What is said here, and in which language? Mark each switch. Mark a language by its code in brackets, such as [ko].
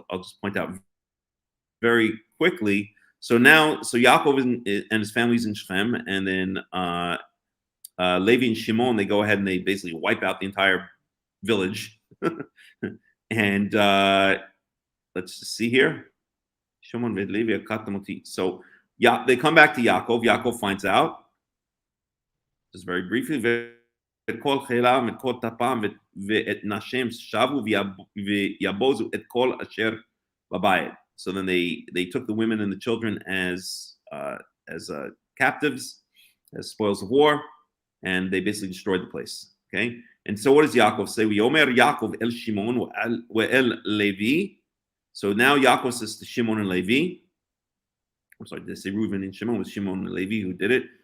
[en] I'll just point out very quickly. So Yaakov and his family's in Shechem, and then Levi and Shimon, they go ahead and they basically wipe out the entire village. And let's just see here. Shimon and Levi katamoti. So yeah, they come back to Yaakov. Yaakov finds out, just very briefly, [he] וכל חילה וכל טפם ואת נשים שבו ויבוזו את כל אשר בבית. [en] So then they took the women and the children as captives, as spoils of war, and they basically destroyed the place. Okay, and so what does Yaakov say? [he] Yomer Yaakov el Shimon el Levi. [en] So now Yaakov says to Shimon and Levi. I'm sorry, did I say Reuben and Shimon? It was Shimon and Levi who did it.